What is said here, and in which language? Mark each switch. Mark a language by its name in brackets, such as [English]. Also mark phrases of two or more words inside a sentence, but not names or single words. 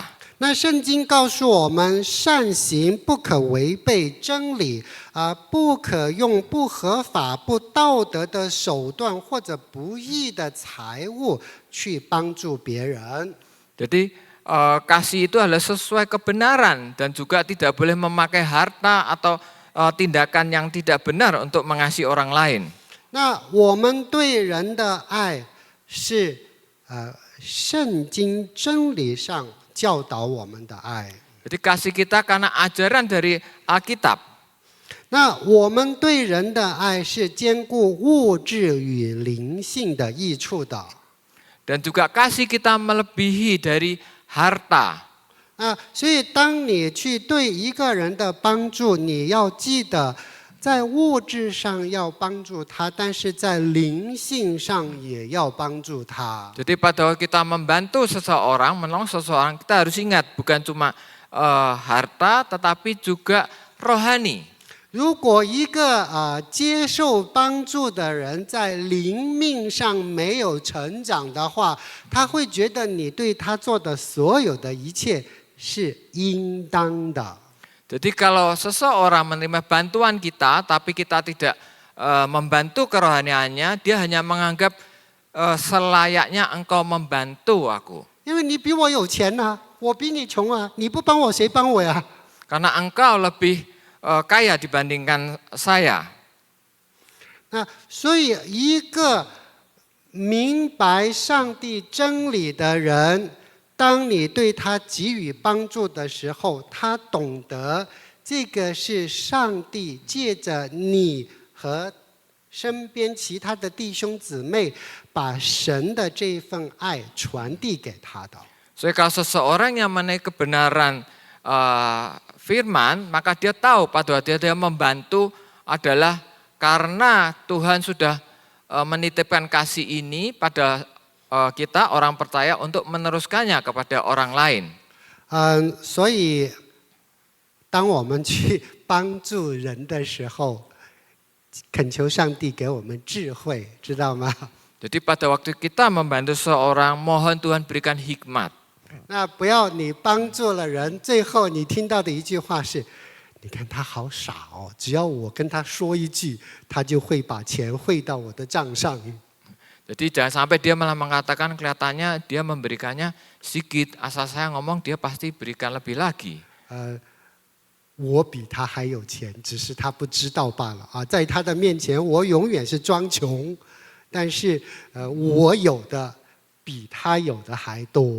[Chinese] 那圣经告诉我们，善行不可违背真理，不可用不合法、不道德的手段或者不义的财物去帮助别人。 [Indonesian] Jadi kasih itu adalah sesuai kebenaran dan juga tidak boleh memakai harta atau tindakan yang tidak benar untuk mengasihi orang lain. [Chinese] 那我们对人的爱是圣经真理上教导我们的爱。 [Indonesian] Jadi kasih kita karena ajaran dari Alkitab. [Chinese] 那我们对人的爱是兼顾物质与灵性的益处的。 [Indonesian] Dan juga kasih kita melebihi dari harta. [Chinese] 所以当你去对一个人的帮助，你要记得，在物质上要帮助他，但是在灵性上也要帮助他。 [Indonesian] Jadi pada waktu kita membantu seseorang, menolong seseorang, kita harus ingat bukan cuma harta tetapi juga rohani. [Chinese] 如果一个接受帮助的人在灵命上没有成长的话，他会觉得你对他做的所有的一切是应当的。 [Indonesian] Jadi kalau seseorang menerima bantuan kita tapi kita tidak membantu kerohaniannya, dia hanya menganggap selayaknya engkau membantu aku. [Chinese] 因为你比我有钱啊，我比你穷啊，你不帮我谁帮我呀？ [Indonesian] Karena engkau lebih kaya dibandingkan saya. [Chinese] 所以一个明白上帝真理的人，当你对他给予帮助的时候，他懂得这个是上帝借着你和身边其他的弟兄姊妹，把神的这一份爱传递给他的。 [Indonesian] So kalau seseorang yang menaik kebenaran firman, maka dia tahu pada waktu dia membantu adalah karena Tuhan sudah menitipkan kasih ini pada kita orang percaya untuk meneruskannya kepada orang lain. [Chinese] 所以当我们去帮助人的时候，恳求上帝给我们智慧，知道吗？ [Indonesian] Jadi pada waktu kita membantu seorang, mohon Tuhan berikan hikmat. [Chinese] 那不要你帮助了人，最后你听到的一句话是：“你看他好傻哦，只要我跟他说一句，他就会把钱汇到我的账上。” [Indonesian] Jadi jangan sampai dia malah mengatakan kelihatannya dia memberikannya sedikit, asal saya ngomong dia pasti berikan lebih lagi. [Chinese] 我比他还有钱，只是他不知道罢了啊！在他的面前，我永远是装穷，但是我有的比他有的还多。